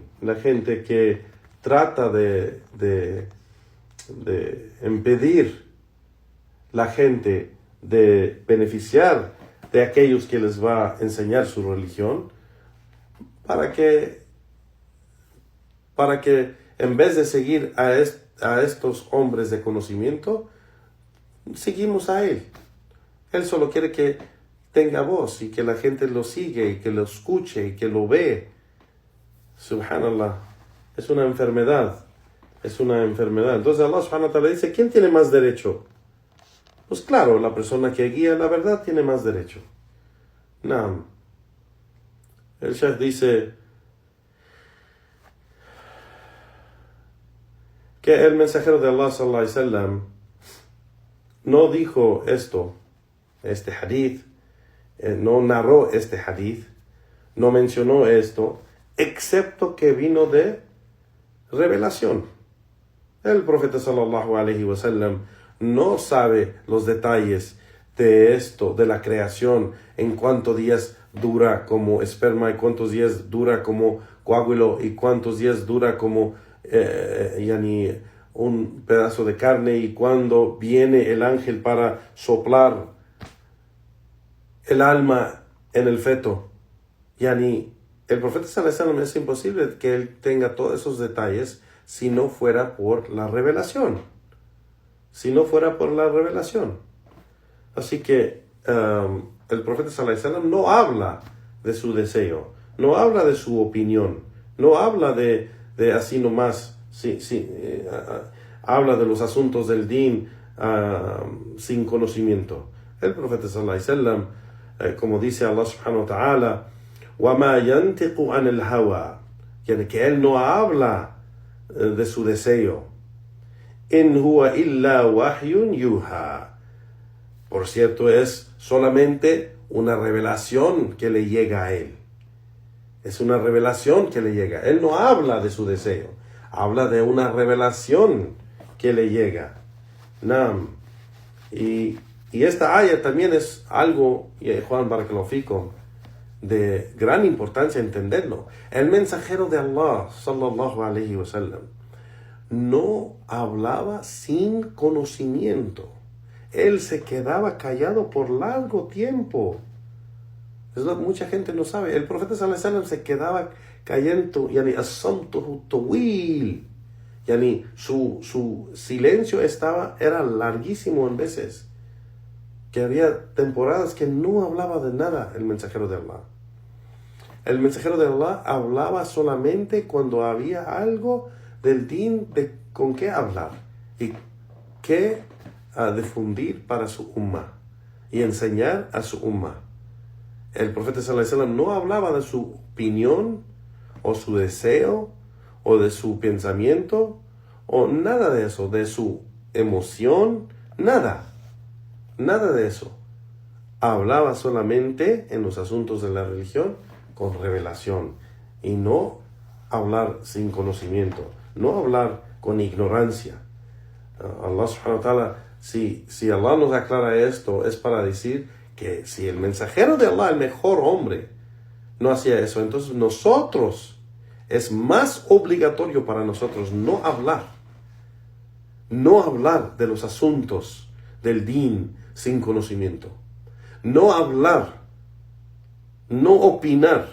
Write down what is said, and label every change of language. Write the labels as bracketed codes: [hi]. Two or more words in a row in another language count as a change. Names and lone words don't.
[es] La gente que trata de impedir la gente de beneficiar de aquellos que les va a enseñar su religión, para que en vez de seguir a estos hombres de conocimiento, seguimos a él. Él solo quiere que tenga voz y que la gente lo sigue y que lo escuche y que lo ve. Subhanallah. Es una enfermedad. Es una enfermedad. Entonces Allah [ar] سبحانه وتعالى [es] dice, ¿quién tiene más derecho? Pues claro, la persona que guía la verdad tiene más derecho. Naam. El Sheikh dice que el mensajero de Allah [ar] صلى الله عليه وسلم [es] no dijo este hadith, no narró este hadith, no mencionó esto, excepto que vino de revelación. El profeta [ar] صلى الله عليه وسلم [es] no sabe los detalles de esto, de la creación, en cuántos días dura como esperma y cuántos días dura como coágulo y cuántos días dura como un pedazo de carne y cuando viene el ángel para soplar el alma en el feto. El profeta [ar] صلى الله عليه وسلم [es] es imposible que él tenga todos esos detalles si no fuera por la revelación. Así que el profeta [ar] صلى الله عليه وسلم [es] no habla de su deseo, no habla de su opinión, no habla de así nomás, habla de los asuntos del din sin conocimiento. El profeta [ar] صلى الله عليه وسلم, [es] como dice Allah [ar] سبحانه وتعالى, وَمَا يَنْتِقُ عَنِ الْهَوَى, [es] que él no habla de su deseo. [ar] إن هو إلا وحي يوحى. [es] Por cierto, es solamente una revelación que le llega a él. Es una revelación que le llega. Él no habla de su deseo. Habla de una revelación que le llega. Nam. Y esta aya también es algo, Juan Barakallahu de gran importancia entenderlo. El mensajero de Allah, [ar] صلى الله عليه وسلم, [es] no hablaba sin conocimiento. Él se quedaba callado por largo tiempo. Mucha gente no sabe. El profeta [ar] صلى الله عليه وسلم [es] se quedaba callando, [ar] يعني صمته طويل. [es] Yani su silencio era larguísimo en veces. Que había temporadas que no hablaba de nada el mensajero de Allah. El mensajero de Allah hablaba solamente cuando había algo del din con qué hablar y qué difundir para su umma y enseñar a su umma. El profeta [ar] صلى الله عليه وسلم [es] no hablaba de su opinión o su deseo o de su pensamiento o nada de eso, de su emoción, nada de eso. Hablaba solamente en los asuntos de la religión con revelación y no hablar sin conocimiento, no hablar con ignorancia. Allah [ar] سبحانه وتعالى, [es] si Allah nos aclara esto, es para decir que si el mensajero de Allah, el mejor hombre, no hacía eso, entonces nosotros, es más obligatorio para nosotros no hablar de los asuntos del din sin conocimiento, no hablar, no opinar.